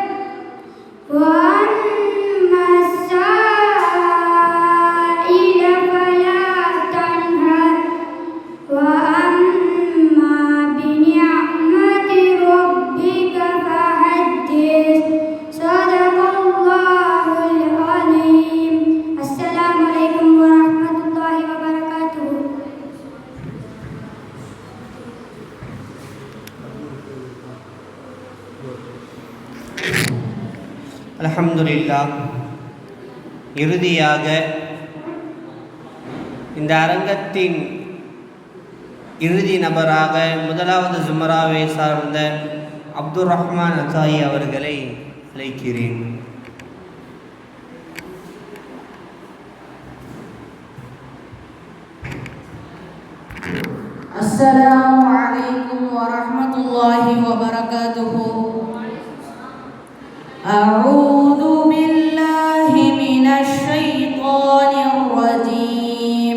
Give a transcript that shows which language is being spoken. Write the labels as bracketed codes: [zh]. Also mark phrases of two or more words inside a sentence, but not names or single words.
[ar] وأما السائل فلا تنهر وأما بنعمة ربك فحدث صدق الله العظيم. السلام عليكم ورحمة الله وبركاته. الحمد لله. [ta] இறுதியாக இந்த அரங்கத்தின் இறுதி நபராக முதலாவது ஜும்ராவை சார்ந்த அப்துர் ரஹ்மான் அத்தாயி அவர்களை அழைக்கிறேன். [ar] السلام عليكم ورحمة الله وبركاته. أعوذ بالله من الشيطان الرجيم.